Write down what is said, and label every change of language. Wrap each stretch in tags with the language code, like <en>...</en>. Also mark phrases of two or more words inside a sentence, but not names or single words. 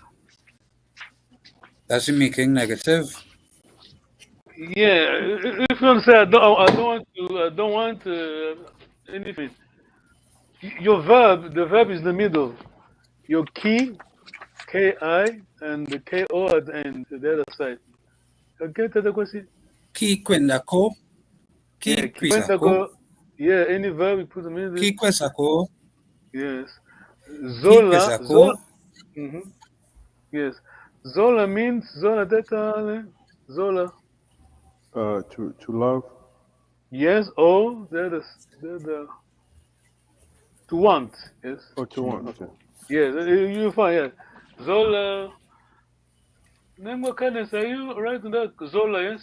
<en>That's making negative. Yeah, if you want to say I don't want anything. Your verb, the verb is in the middle. Your key, K-I, and the K-O at the end, the other side. Okay, Tata Kwasi?</en> <kg>Ki kwenda ko. Ki</kg> <en>Yeah,</en> <kg>kweza ko.</kg> <en>yeah, any verb you put in the middle.</en> <kg>Ki kweza ko.</kg> <en>Yes.</en> <kg>Ki Zola. kweza ko.</kg> <en>Yes. Zola means Zola Tata. Zola. To love. Yes. Oh, the to want. Yes. Oh, to want. Okay. Yes. You find yes. Zola. Name kindness. Are you writing that? Zola. Yes.</en>